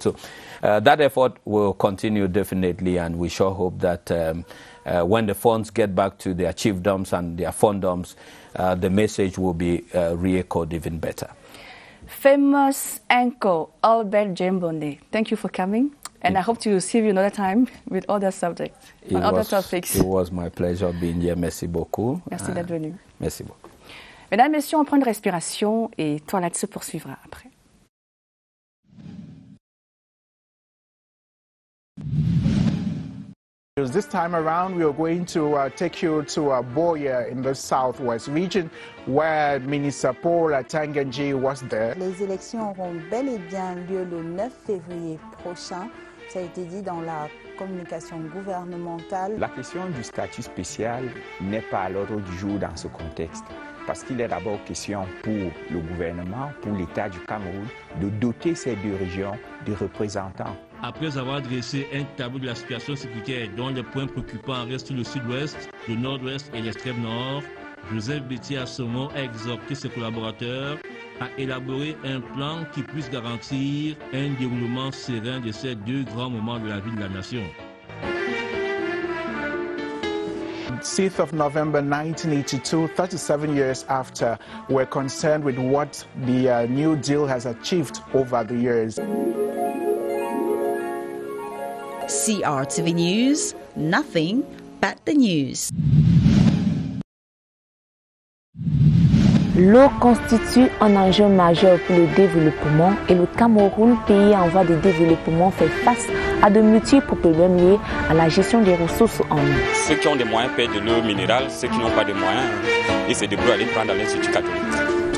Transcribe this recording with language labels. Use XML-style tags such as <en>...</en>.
<en>So that effort will continue definitely, and we sure hope that when the funds get back to their chiefdoms and their fondoms, the message will be re-echoed even better. Famous anchor Albert Jembonde, thank you for coming, and I hope to see you another time with other subjects, on other topics. It was my pleasure being here.</en> <fr>Merci beaucoup. Merci d'être venu. Merci beaucoup. Mesdames, Messieurs, on prend une respiration et Toilette se poursuivra après.</fr> <en>This time around, we are going to take you to Boya in the southwest region, where Minister Paul Atanganji was there.</en> <fr>Les élections auront bel et bien lieu le 9 février prochain. Ça a été dit dans la communication gouvernementale. La question du statut spécial n'est pas à l'ordre du jour dans ce contexte, parce qu'il est d'abord question pour le gouvernement, pour l'État du Cameroun, de doter ces deux régions de représentants. Après avoir dressé un tableau de la situation sécuritaire dont les points préoccupants restent le sud-ouest, le nord-ouest et l'extrême nord, Joseph Betty Assomo a exhorté ses collaborateurs à élaborer un plan qui puisse garantir un déroulement serein de ces deux grands moments de la vie de la nation.</fr> <en>6th of November 1982, 37 years after, we're concerned with what the New Deal has achieved over the years. CRTV News, nothing but the news.</en> <fr>L'eau constitue un enjeu majeur pour le développement et le Cameroun, pays en voie de développement, fait face à de multiples problèmes liés à la gestion des ressources en eau. Ceux qui ont des moyens payent de l'eau minérale, ceux qui n'ont pas de moyens, ils se débrouillent à aller prendre dans l'Institut catholique.</fr>